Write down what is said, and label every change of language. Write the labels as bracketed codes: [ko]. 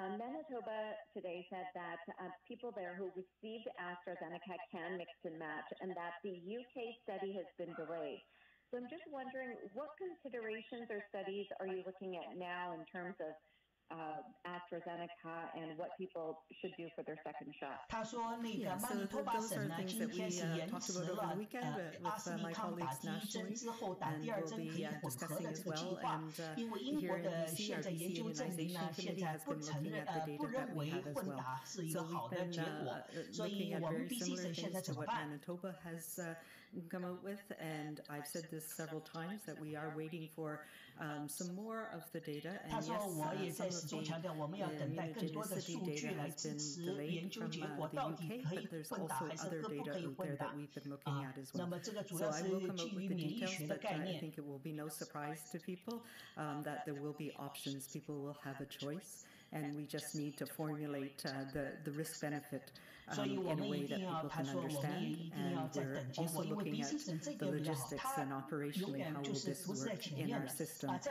[en] Manitoba today said that people there who received AstraZeneca can mix and match, and that the UK study has been delayed. So I'm just wondering, what considerations or studies are you looking at now in terms of AstraZeneca and what people should do for their second shot? [zh] 他说那个曼尼托巴省呢，今天是延迟了阿斯利康打第1针之后打第2针可以混合的这个计划，因为英国的现在研究证明呢，现在不认为混打是一个好的结果，所以我们 BC 省现在怎么办？ [en] Manitoba has come out with, and I've said this several times, that we are waiting for some more of the data. [zh] 他说我也在始终强调，我们要等待更多的数据来支持研究结果，到底可以混打还是不可以混打那么这个主要是基于免疫学的概念。 [en] I think it will be no surprise to people that there will be options. People will have a choice. And we just need to formulate the risk-benefit in a way that people can understand. And we're also looking at the logistics and operationally how will this work in our system.